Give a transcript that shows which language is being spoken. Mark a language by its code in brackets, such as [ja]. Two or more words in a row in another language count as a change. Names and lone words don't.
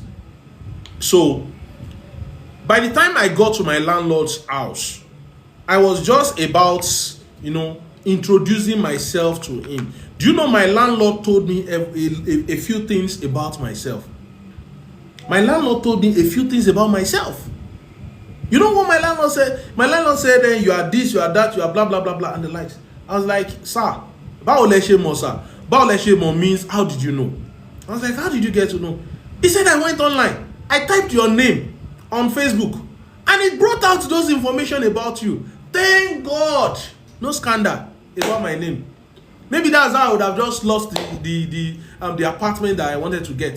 [en] So, by the time I got to my landlord's house, I was just about, introducing myself to him. Do you know my landlord told me a few things about myself? My landlord told me a few things about myself. You know what my landlord said? My landlord said, you are this, you are that, you are blah, blah, blah, blah, and the likes. I was like, sir, [yo] Bawo le se mo, [en] sir. [yo] Bawo le se mo [en] means, how did you know? I was like, how did you get to know? He said, I went online. I typed your name on Facebook, and it brought out those information about you. Thank God. No scandal about my name. Maybe that's how I would have just lost the apartment that I wanted to get.